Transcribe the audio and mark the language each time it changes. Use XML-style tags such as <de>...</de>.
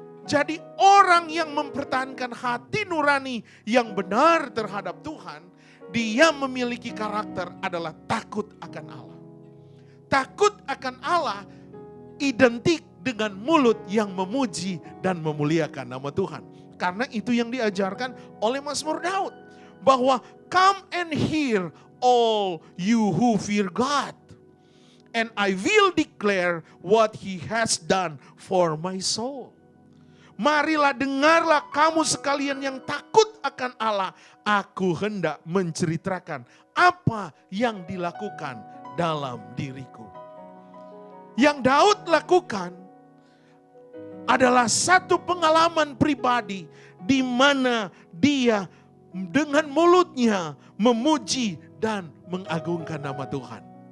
<id>Jadi orang yang mempertahankan hati nurani yang benar terhadap Tuhan, dia memiliki karakter adalah takut akan Allah. Takut akan Allah identik dengan mulut yang memuji dan memuliakan nama Tuhan. Karena itu yang diajarkan oleh Mazmur Daud.</id> <en>Bahwa come and hear all you who fear God. And I will declare what he has done for my soul.</en> <id>Marilah dengarlah kamu sekalian yang takut akan Allah. Aku hendak menceritakan apa yang dilakukan dalam diriku. Yang Daud lakukan adalah satu pengalaman pribadi di mana dia dengan mulutnya memuji dan mengagungkan nama Tuhan.</id>